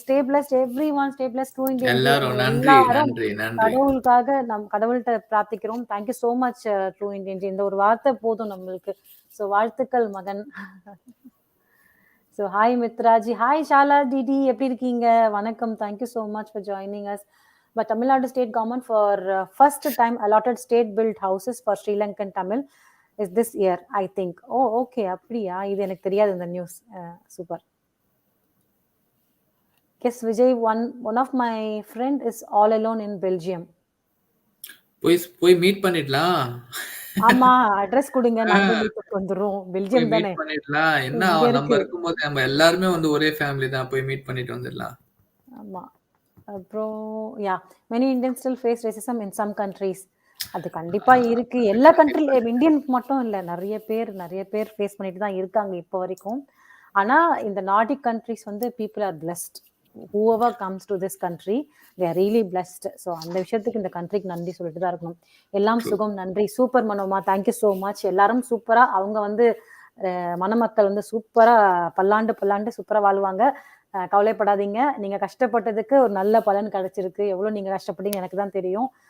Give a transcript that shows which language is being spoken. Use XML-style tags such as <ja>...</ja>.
<en>Stay blessed everyone. Stay blessed True Indian.</en> <ta>எல்லாரும் எல்லாரும் நன்றி. கடவுளுக்காக கடவுள்கிட்ட பிரார்த்திக்கிறோம்.</ta> <en>thank you so much</en> <ta>true Indian. இந்த ஒரு வார்த்தை போதும் நம்மளுக்கு. சோ வாழ்த்துக்கள் மகன். So hi மித்ராஜி, hi Shala DD, எப்படி இருக்கீங்க? வணக்கம்.</ta> <en>Thank you so much for joining us. But Tamil Nadu state government for first time allotted state built houses for Sri Lankan Tamil is this year, I think. Oh okay, அப்படியா?</en> <ta>இது எனக்கு தெரியாது இந்த news. Super.</ta> <en>Yes, Vijay, one of my friend is all alone in Belgium.</en> <ta>போய் meet பண்ணிடலாம். ஆமா, address கொடுங்க, நாங்க மீட் வந்துறோம். பெல்ஜியம் தானே. மீட் பண்ணிடலாம். என்ன நம்ம இருக்கும்போது நம்ம எல்லாருமே வந்து ஒரே ஃபேமிலி தான், போய் மீட் பண்ணிட்டு வந்துடலாம். ஆமா.</ta> <en>அப்புறம் many Indians still face racism in some countries.</en> <ta>அது கண்டிப்பா இருக்கு. எல்லா கண்ட்ரில, இந்தியனுக்கு மட்டும் இல்ல, நிறைய பேர் ஃபேஸ் பண்ணிட்டு தான் இருக்காங்க இப்போ வரைக்கும். ஆனா இந்த நார்டிக் கண்ட்ரிஸ் வந்து</ta> <en>people are blessed. Whoever comes to this country, they are really blessed.</en> <ta>So அந்த விஷயத்துக்கு இந்த கண்ட்ரிக்கு நன்றி சொல்லிட்டு தான் இருக்கணும். எல்லாம் சுகம், நன்றி. Super மனோமா,</ta> <en>Thank you so much.</en> <ta>எல்லாரும் சூப்பரா, அவங்க வந்து மணமக்கள் வந்து சூப்பரா பல்லாண்டு சூப்பரா வாழ்வாங்க. கவலைப்படாதீங்க. நீங்க கஷ்டப்பட்டதுக்கு ஒரு நல்ல பலன் கிடைச்சிருக்கு. எவ்வளவு நீங்க கஷ்டப்பட்டீங்க எனக்கு தான் தெரியும்.</ta>